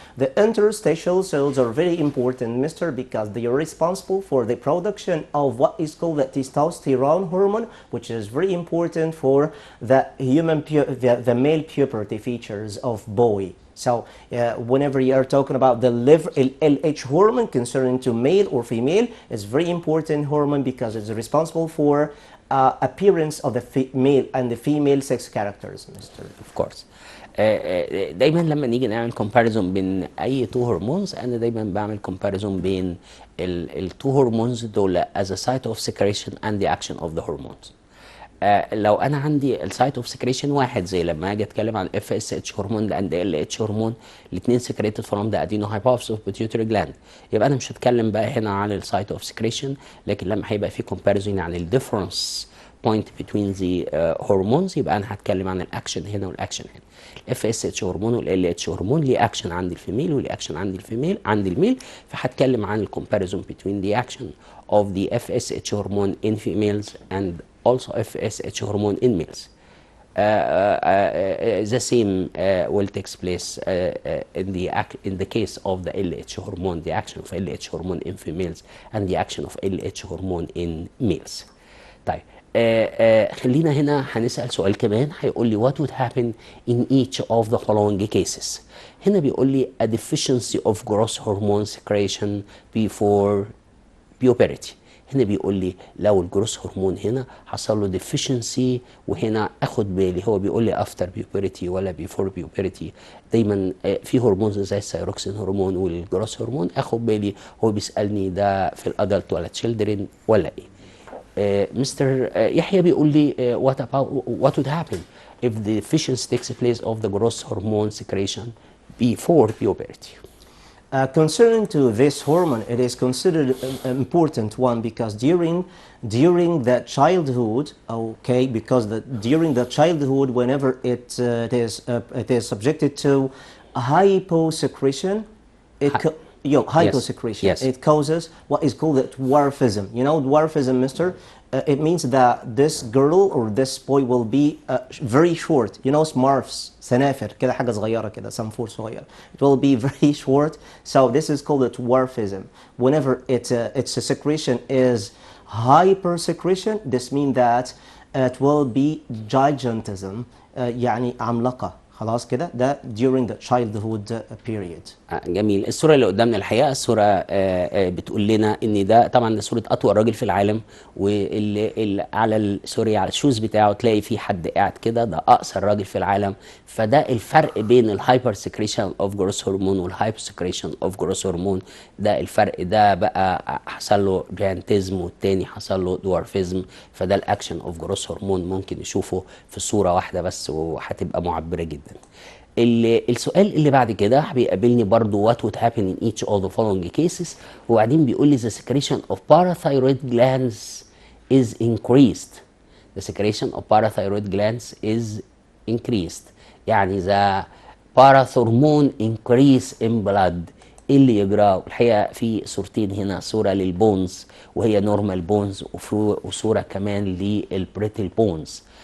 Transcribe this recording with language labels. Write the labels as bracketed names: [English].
[English] The interstitial cells are very important, Mr., because they are responsible for the production of what is called the testosterone hormone, which is very important for the the male puberty features of boy. So whenever you are talking about the LH hormone concerning to male or female, it's very important hormone because it's responsible for appearance of the male and the female sex characters, Mr. Of course. [Arabic] دايما لما نيجي نعمل كومباريزون بين اي تو هرمونز انا دايما بعمل كومباريزون بين التو هرمونز دول [English] as a site of secretion and the action of the hormones. [Arabic] لو انا عندي السايت اوف سكريشن واحد زي لما اجي اتكلم عن اف اس اتش هرمون اند ال اتش هرمون الاثنين سكريتد فروم ذا ادينو هايبوفيس اوف بيتيوتري جلاند، يبقى انا مش هتكلم بقى هنا عن السايت اوف سكريشن، لكن لما هيبقى في كومباريزون عن الديفرنس [English] point between the hormones [Arabic] يبقى انا هتكلم عن الاكشن هنا والاكشن هنا. الاف اس اتش هرمون والال اتش هرمون ليه اكشن عند الفيميل وليه اكشن عند الميل، فهتكلم عن الكومباريزون [English] between the action of the FSH hormone in females and also FSH hormone in males. The same will take place in the case of the LH hormone, the action of LH hormone in females and the action of LH hormone in males. [Arabic] طيب خلينا هنا هنسأل سؤال كمان هيقول لي [English] what would happen in each of the following cases. [Arabic] هنا بيقول لي [English] a deficiency of growth hormone secretion before puberty. [Arabic] هنا بيقول لي لو الجروث هرمون هنا حصل له deficiency، وهنا اخد بالي هو بيقول لي [English] after puberty [Arabic] ولا [English] before puberty. [Arabic] دايما في هرمونز زي الثايروكسين هرمون والجروث هرمون اخد بالي هو بيسألني ده في الادلت ولا children ولا ايه. [English] mister Yahya [Arabic] بيقول لي [English] what would happen if the deficiency takes place of the growth hormone secretion before puberty. Concerning to this hormone, it is considered an important one because during the childhood, okay, because during the childhood, whenever it is subjected to hyposecretion, hyposecretion. Yes. It causes what is called dwarfism. You know dwarfism, Mister? It means that this girl or this boy will be very short. You know smurfs, [Arabic] سنافر كده حاجة صغيرة كده سنفور صغير. [English] It will be very short. So this is called dwarfism. Whenever its secretion is hypersecretion, this means that it will be gigantism. [Arabic] يعني عملاقة. خلاص كده ده [English] during the childhood period. [Arabic] جميل. الصورة اللي قدامنا الحقيقة الصورة بتقول لنا ان ده طبعا ده صورة اطول راجل في العالم، واللي على سوري على الشوز بتاعه تلاقي في حد قاعد كده، ده اقصر راجل في العالم. فده الفرق بين الهايبر سكريشن اوف جروث هرمون والهايبر سكريشن اوف جروث هرمون. ده الفرق، ده بقى حصل له جيانتيزم والتاني حصل له دوارفيزم. فده الاكشن اوف جروث هرمون ممكن نشوفه في صورة واحدة بس وهتبقى معبرة جدا. السؤال اللي بعد كده بيقابلني برضو [English] what would happen in each of the following cases، [Arabic] وبعدين بيقول لي [English] the secretion of parathyroid glands is increased. The secretion of parathyroid glands is increased. [Arabic] يعني [English] the parathormone increase in blood [Arabic] ايه اللي يجراه؟ الحقيقه في صورتين هنا، صوره للبونز وهي نورمال بونز، وصوره كمان للبريتل بونز.